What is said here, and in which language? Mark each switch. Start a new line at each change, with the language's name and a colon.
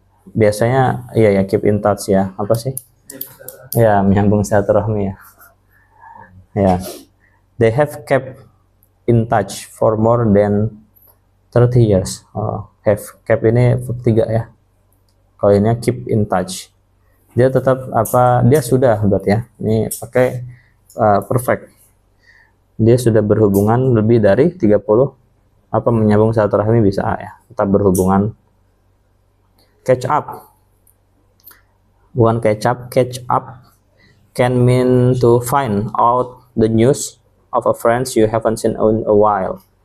Indonesian: Biasanya ya keep in touch ya. Apa sih? Ya, menyambung silaturahmi ya. Ya.
English: They have kept in touch for more than 30 years.
Indonesian: Have kept ini verb 3 ya. Kalau ini keep in touch. Dia tetap dia sudah berarti ya. Ini pakai perfect. Dia sudah berhubungan lebih dari 30, menyambung silaturahmi bisa ya. Tetap berhubungan. Catch up.
English: Bukan catch up can mean to find out the news of a friend you haven't seen in a while.